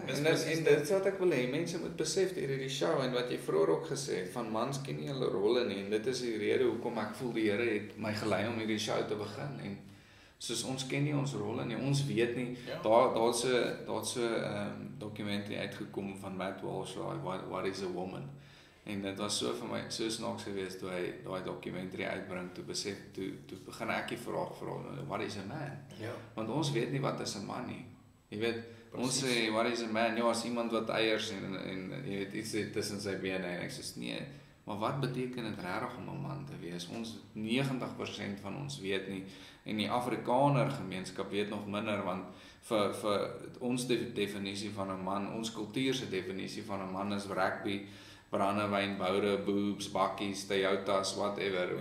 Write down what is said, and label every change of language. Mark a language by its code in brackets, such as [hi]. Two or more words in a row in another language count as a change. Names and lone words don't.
[af] En dit is wat ek wil hê, mense moet besef deur hierdie show en wat jy vroeër ook gesê het, van mans ken nie hulle rolle nie, en dit is die rede hoekom ek voel die Here het my gelei om hierdie show te begin, en soos ons ken nie ons rolle nie, ons weet nie, daar's so dokumentary uitgekom van Matt Walsh, What is a Woman? En dit was so vir my, so snaaks geweest toe hy daai dokumentary uitbring, toe begin ek die vraag vra, [en] what is a man? [af] Ja. Want ons weet nie wat is 'n man nie. Jy weet, ons sê, [en] what is a man? [af] Ja, as iemand wat eiers en jy weet, iets tussen sy bene, en ek sê, nee, maar wat beteken dit regtig om 'n man te wees? Ons 90% van ons weet nie, en die Afrikaner gemeenskap weet nog minder, want vir ons definisie van 'n man, ons kultuur se definisie van 'n man is rugby, brandewyn, boure, boobs, bakkies, Toyotas, whatever.